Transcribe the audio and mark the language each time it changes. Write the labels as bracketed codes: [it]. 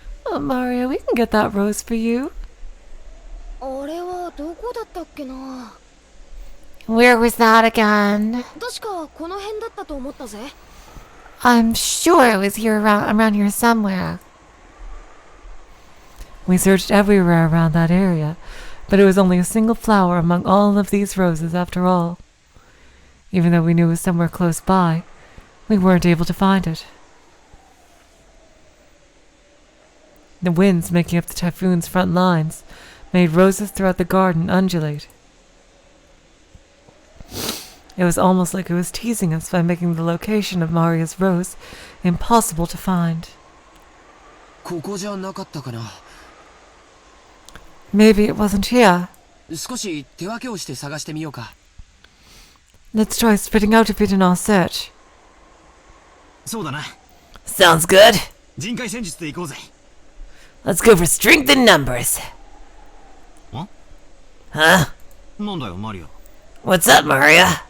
[en] Oh, Mario, we can get that rose for you. [ja] あれはどこだったっけな。 [en] Where was that again? [ja] 確かこの辺だったと思ったぜ。 [en] I'm sure it was here around here somewhere. We searched everywhere around that area, but it was only a single flower among all of these roses after all. Even though we knew it was somewhere close by, we weren't able to find it. The winds making up the typhoon's front lines made roses throughout the garden undulate. It was almost like it was teasing us by making the location of Maria's rose impossible to find. [ja] ここじゃなかったかな。 [en] Maybe it wasn't here. [ja] 少し手分けをして探してみようか。 [en] Let's try spreading out a bit in our search. [ja] そうだな。 [en] Sounds good. [ja] 人海戦術で行こうぜ。 [en] Let's go for strength in numbers. ん？ Huh? [ja] なんだよ、マリア。 [en] What's up, Maria?